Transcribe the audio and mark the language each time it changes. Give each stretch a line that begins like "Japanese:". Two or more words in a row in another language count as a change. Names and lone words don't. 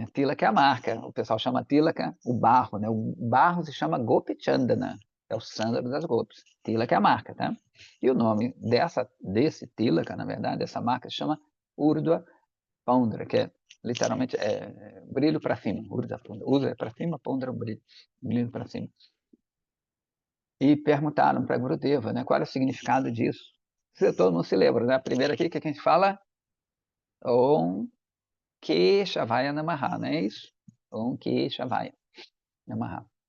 Portuguese: Tilaka é a marca, o pessoal chama Tilaka o barro, né? O barro se chama Gopi Chandana, é o sândalo das gopis. Tilaka é a marca, tá? E o nome desse Tilaka, na verdade, dessa marca, se chama Urdhva Pundra, que é literalmente brilho para cima. Urdhva Pundra. Urdhva é para cima, Pundra brilho para cima. E perguntaram para Gurudeva, né, qual era o significado disso. Todo mundo se lembra, né? A primeira aqui que a gente fala,
Sanskrit: ॐ केशवाय नमः,
Portuguese: não é isso?
Sanskrit: ॐ केशवाय नमः.